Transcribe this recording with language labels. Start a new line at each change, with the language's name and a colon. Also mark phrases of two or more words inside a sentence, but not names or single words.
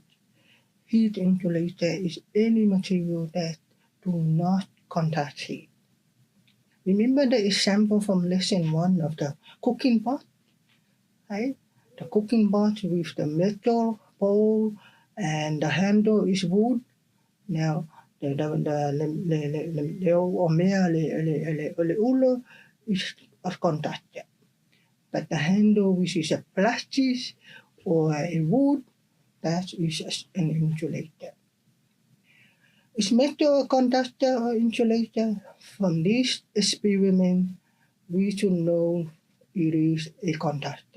English: Heat insulator is any material that do not conduct heat. Remember the example from lesson 1 of the cooking pot, right? The cooking pot with the metal bowl and the handle is wood. Now,
Samoan: le omea le ulo
English: is of conductor. But the handle, which is a plastic or a wood, that is an insulator. Is metal a conductor or insulator? From this experiment, we should know it is a conductor.